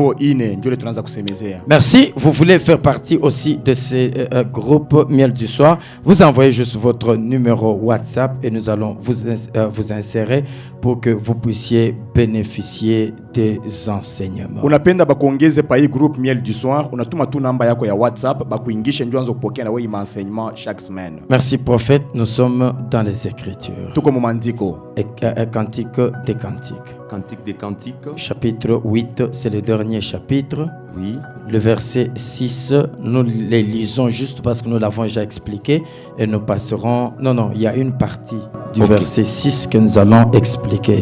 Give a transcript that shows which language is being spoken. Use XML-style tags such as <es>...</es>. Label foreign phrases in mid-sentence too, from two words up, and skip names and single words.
<fr>Merci. Vous voulez faire partie aussi de ce groupe Miel du Soir? Vous envoyez juste votre numéro WhatsApp et nous allons vous insérer pour que vous puissiez bénéficier des enseignements. Miel du Soir,</fr> <sw>unatuma tu namba yako ya WhatsApp bakuingisha ndio anzo kupokea na wewe</sw> <fr>enseignement chaque semaine. Merci prophète, nous sommes dans les Écritures.</fr> <sw>Tuko mu maandiko.</sw> <fr>Cantique des Cantiques. Cantique des Cantiques. Chapitre 8, c'est le dernier chapitre. Oui. Le verset 6, nous les lisons juste parce que nous l'avons déjà expliqué et nous passerons... Non, il y a une partie du verset 6 que nous allons expliquer.</fr>